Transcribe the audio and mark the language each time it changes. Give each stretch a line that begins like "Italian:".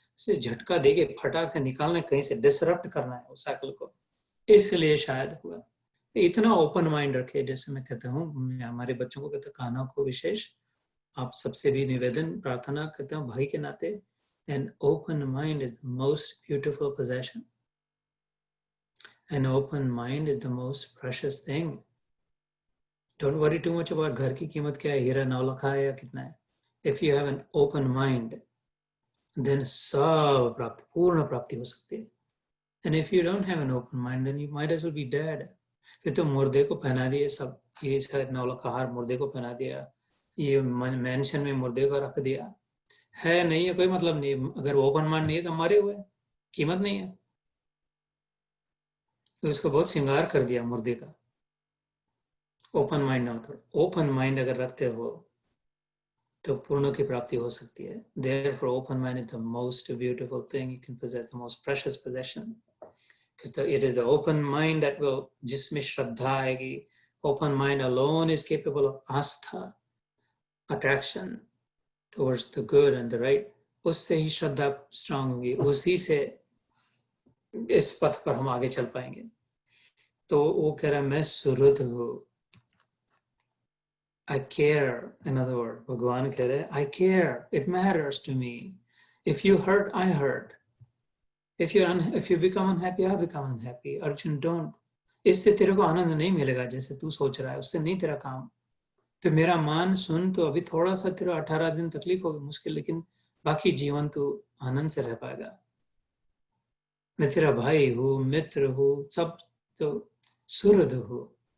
Hindi: इसे झटका देके फटाक से निकालना, कहीं से डिसरप्ट करना है उस साइकिल को, इसलिए शायद हुआ। इतना ओपन माइंड रखे। जैसे मैं कहता हूँ, हमारे बच्चों को कहता हूँ, कान्हा को विशेष आप सबसे भी निवेदन प्रार्थना करता हूँ भाई के नाते,
English: an open mind is the most beautiful possession. An open mind is the most precious thing. Don't worry too much about
Hindi: घर की कीमत क्या है, हीरा 9 लाख है या कितना है।
English: If you have an open mind, then
Hindi: सब प्राप्ति, पूर्ण प्राप्ति हो सकती है।
English: And if you don't have an open mind, then you might as well be dead.
Hindi: फिर तो मुर्दे को पहना दिए सब, ये शायद 9 लाख हार मुर्दे को पहना दिया, ये मेंशन में मुर्दे को रख दिया, है नहीं है कोई मतलब नहीं। अगर ओपन माइंड नहीं है तो मरे हुए, कीमत नहीं है। तो उसको बहुत श्रृंगार कर दिया मुर्दे का। ओपन माइंड ना हो तो, ओपन माइंड अगर रखते हो तो पूर्ण की प्राप्ति हो सकती है।
English: Therefore, open mind is the most beautiful thing you can possess, the most precious possession. Because it is the open mind that will,
Hindi: जिसमें श्रद्धा आएगी,
English: open mind alone is capable of आस्था, attraction towards the good and the right.
Hindi: उससे ही श्रद्धा strong होगी, उसी से इस पथ पर हम आगे चल पाएंगे। तो वो कह रहा है मैं सुहृद हूँ,
English: I care. In other words,
Hindi: भगवान कह रहे हैं
English: I care, it matters to me. If you hurt, I hurt. If you become unhappy, I become unhappy. Arjun, don't.
Hindi: इससे तेरे को आनंद नहीं मिलेगा जैसे तू सोच रहा है, उससे नहीं तेरा काम। तो मेरा मान सुन, तो अभी थोड़ा सा तेरा 18 दिन तकलीफ होगी, मुश्किल, लेकिन बाकी जीवन तू आनंद से रह पाएगा। मैं तेरा भाई हूँ, मित्र हूँ, सब तो सुहृद हूँ।